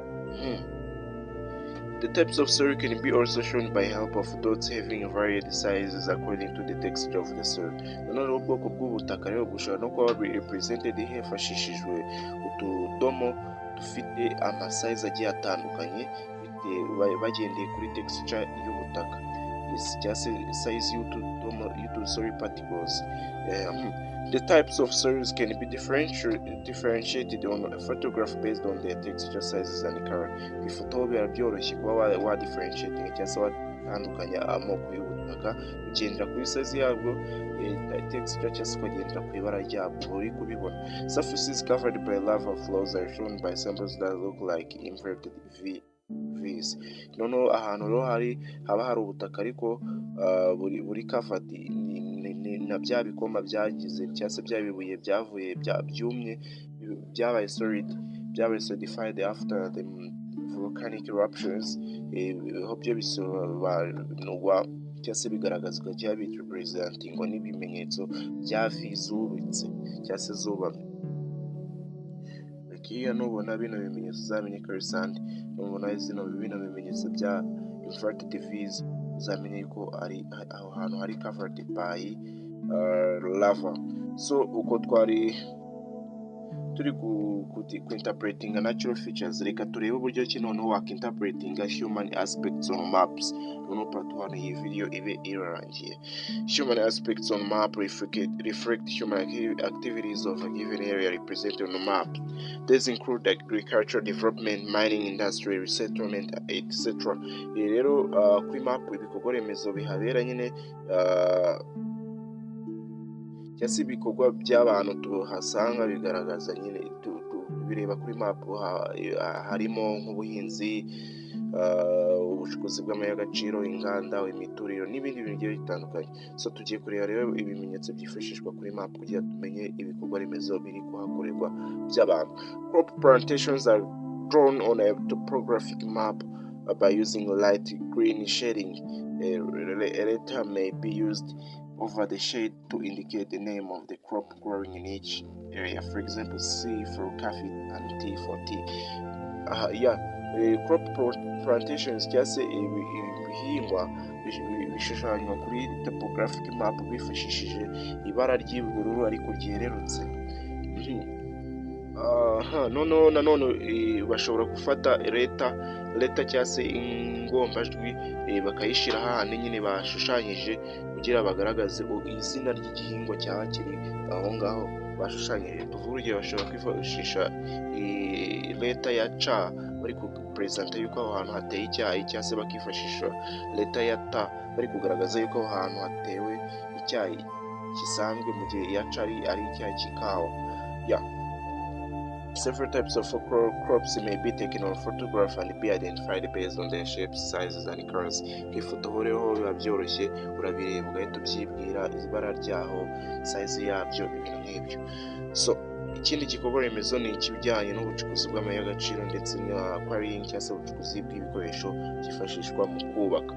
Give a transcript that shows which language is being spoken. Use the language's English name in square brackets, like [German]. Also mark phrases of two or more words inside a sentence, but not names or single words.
[English] The types of soil can be also shown by help of dots having varied sizes according to the texture of the soil. [Kinyarwanda] Nanone ubwoko bw'ubutaka rero bushobora no kuba represented hifashishijwe utudomo dufite amasize agiye atandukanye bagendeye kuri texture y'ubutaka, cyangwa se size y'utu [English] soil particles. The types of soils can be differentiated on a photograph based on their texture, sizes and color. [Kinyarwanda] Ifoto biba byoroshye kuba wa differentiating cyangwa se watandukanya amoko y'ubutaka ugendera kuri size yabwo, texture cyangwa se ukagendera ku ibara ryabwo uri kubibona. [English] Surfaces covered by lava flows are shown by symbols that look like inverted V's. [Kinyarwanda] Noneho ahantu rero haba hari ubutaka ariko buri covered na bya bikoma byagize cyangwa se bya bibuye byavuye byumye byabaye solid, byabaye [English] solidified after the volcanic eruptions. [Kinyarwanda] Ho byo bisobanurwa cyangwa se bigaragazwa cyangwa birepresentingwa n'ibimenyetso bya V zubitse cyangwa se zubamye. Iyo nubona bino bimenyetso uzamenye ko ari sand, nubona bino bimenyetso bya [English] inverted V's [Kinyarwanda] uzamenye ko ari aho hantu hari [English] covered by lava. [Kinyarwanda] So uko twari turi ku-interpretinga [English] natural features, [Kinyarwanda] reka turebe uburyo ki noneho wakinterpretinga [English] human aspects on maps. [Kinyarwanda] Noneho part 1 iyi video ibe irarangiye. [English] Human aspects on map reflect human activities of a given area represented on the map. These include agriculture, development, mining, industry, resettlement, etc. [Kinyarwanda] Rero kuri map ibikorwa remezo bihabera nyine cyangwa se ibikorwa by'abantu tuhasanga bigaragaza nyine bireba kuri map harimo nk'ubuhinzi, ubucukuzi bw'amabuye inganda, imiturire n'ibindi bintu bigiye bitandukanye. So tugiye kureba rero ibimenyetso byifashishwa kuri map kugira tumenye ibikorwa remezo biri kuhakorerwa by'abantu. [English] Crop plantations are drawn on a topographic map by using light green shading. A letter may be used over the shade to indicate the name of the crop growing in each area. For example, C for coffee and T for tea. Crop plantations [Kinyarwanda] cyangwa se ibihingwa bishushanywa kuri [English] topographic map [Kinyarwanda] bifashishije ibara ry'ubururu ariko ryererutse. Nanone bashobora gufata leta cyangwa se ingombajwi bakayishyira ahantu nyine bashushanyije kugira bagaragaze izina ry'igihingwa cyaba kiri aho ngaho bashushanyije. Tuvuge bashobora kwifashisha leta ya C bari kupresenta yuko aho hantu hateye icyayi, cyangwa se bakifashisha leta ya T bari kugaragaza yuko aho hantu hatewe icyayi gisanzwe, mu gihe iya C ari icyayi cy'ikawa. [English] Several types of crops may be taken on photograph and be identified based on their shapes, sizes and colors. [Kinyarwanda] Ifoto horeho biba byoroshye, urabireba ugahita ubyibwira ibara ryaho, size yabyo, ibintu nk'ibyo. So ikindi gikorwa remezo ni ikijyanye n'ubucukuzi bw'amabuye ndetse na quarrying cyangwa se ubucukuzi bw'ibikoresho byifashishwa mu kubaka.